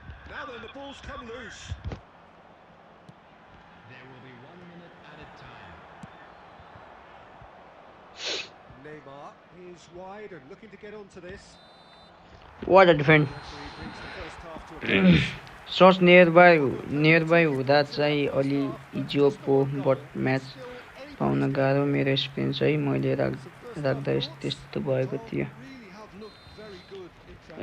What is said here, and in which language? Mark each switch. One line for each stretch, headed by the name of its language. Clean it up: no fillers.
English: Now then, the ball's come loose. There will be 1 minute added time. Neymar is wide and looking to get onto this. What a defense. Referee brings the first half to a close.
Nepali: Search nearby हुँदा चाहिँ अलि इजियो पो but match पाउन गाह्रो मेरो experience है मैले राख्दा त्यस्तो भएको थियो
English: Really have looked very good in